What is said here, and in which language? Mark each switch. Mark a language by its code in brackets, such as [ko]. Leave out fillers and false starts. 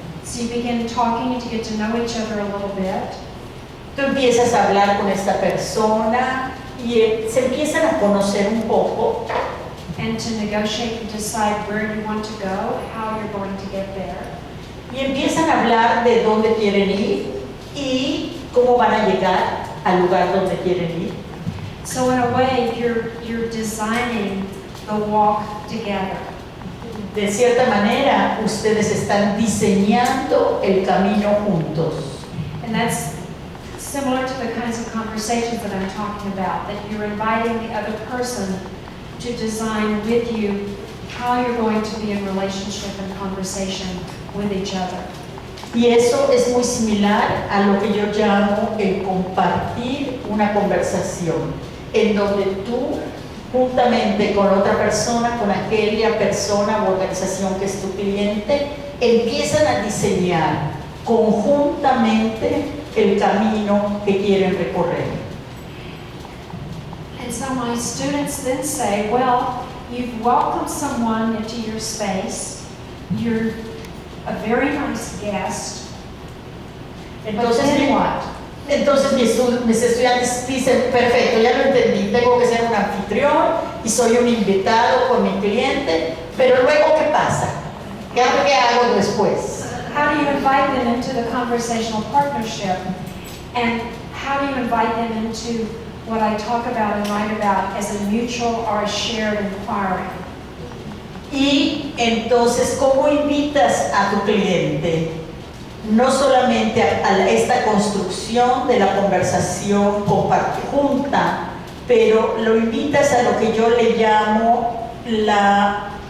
[en] So you begin talking and to get to know each other a little bit. [es] tú empiezas a hablar con esta persona y se empiezan a conocer un poco [en] And to negotiate and decide where you want to go, how you're going to get there. [es] y empiezan a hablar de dónde quieren ir y cómo van a llegar al lugar donde quieren ir. [en] So in a way, you're designing the walk together. [es] De cierta manera, ustedes están diseñando el camino juntos. [en] And that's similar to the kinds of conversations that I'm talking about, that you're inviting the other person to design with you how you're going to be in relationship and conversation with each other. [es] Y eso es muy similar a lo que yo llamo el compartir una conversación, en donde tú, juntamente con otra persona, con aquella persona o organización que es tu cliente, empiezan a diseñar conjuntamente el camino que quieren recorrer. [en] And so my students then say, well, you've welcomed someone into your space, you're a very nice guest, but [es] Entonces, [en] then what? [es] entonces mis estudiantes dicen, perfecto, ya lo entendí, tengo que ser un anfitrión y soy un invitado con mi cliente, pero luego, ¿qué pasa? ¿Qué hago después? [en] How do you invite them into the conversational partnership? And how do you invite them into what I talk about and write about as a mutual or a shared inquiry? [es] Y entonces, ¿cómo invitas a tu cliente? No solamente a esta construcción de la conversación junta, pero lo invitas a lo que yo le llamo la...